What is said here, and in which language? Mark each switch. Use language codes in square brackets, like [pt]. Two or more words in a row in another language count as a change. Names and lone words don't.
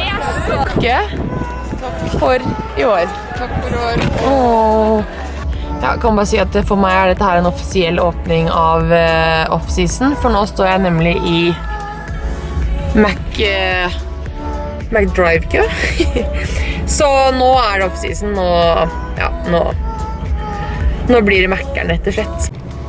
[no] Takk for i år. Takk for i år. Jeg kan bare si at for meg er dette her en offisiell åpning av off-season, for nå står jeg nemlig i McDrive-kø. Så nå er det off-season, og ja, nå blir det Mac'eren rett og slett.